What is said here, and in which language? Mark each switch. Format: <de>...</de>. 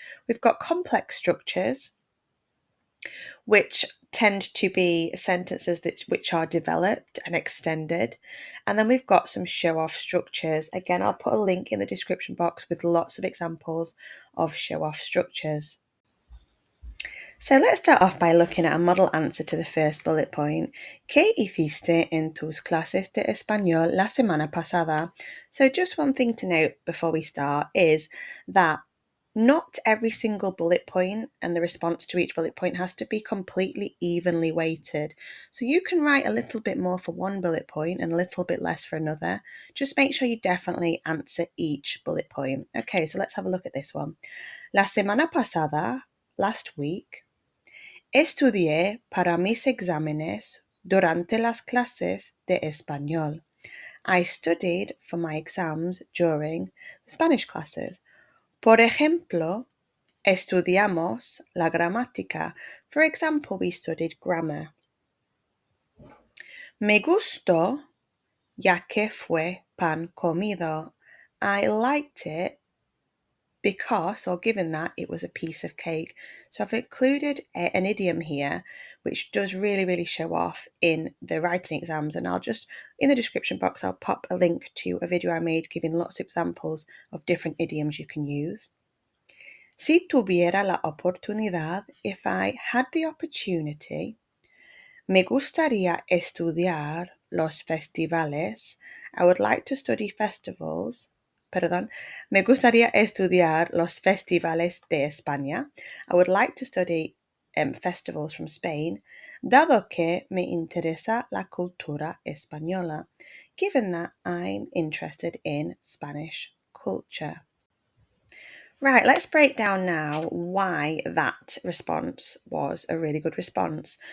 <en>We've got complex structures, which tend to be sentences which are developed and extended. And then we've got some show-off structures. Again, I'll put a link in the description box with lots of examples of show-off structures. So let's start off by looking at a model answer to the first bullet point.</en> <es>¿Qué hiciste en tus clases de español la semana pasada?</es> <en>So just one thing to note before we start is that not every single bullet point and the response to each bullet point has to be completely evenly weighted. So you can write a little bit more for one bullet point and a little bit less for another. Just make sure you definitely answer each bullet point. Okay, so let's have a look at this one.</en> <es>La semana pasada,</es> <en>last week,</en> <es>estudié para mis exámenes durante las clases de español.</es> <en>I studied for my exams during the Spanish classes.</en> <es>Por ejemplo, estudiamos la gramática.</es> <en>For example, we studied grammar.</en> <es>Me gustó ya que fue pan comido.</es> <en>I liked it because, or given that, it was a piece of cake. So I've included an idiom here, which does really show off in the writing exams. And I'll just, in the description box, I'll pop a link to a video I made giving lots of examples of different idioms you can use.</en> <es>Si tuviera la oportunidad,</es> <en>if I had the opportunity,</en> <es>me gustaría estudiar los festivales.</es> <en>I would like to study festivals.</en> <es>Me gustaría estudiar los festivales de España.</es> <en>I would like to study festivals from Spain,</en> <es>dado que me interesa la cultura española,</es> <en>given that I'm interested in Spanish culture. Right, let's break down now why that response was a really good response.</en>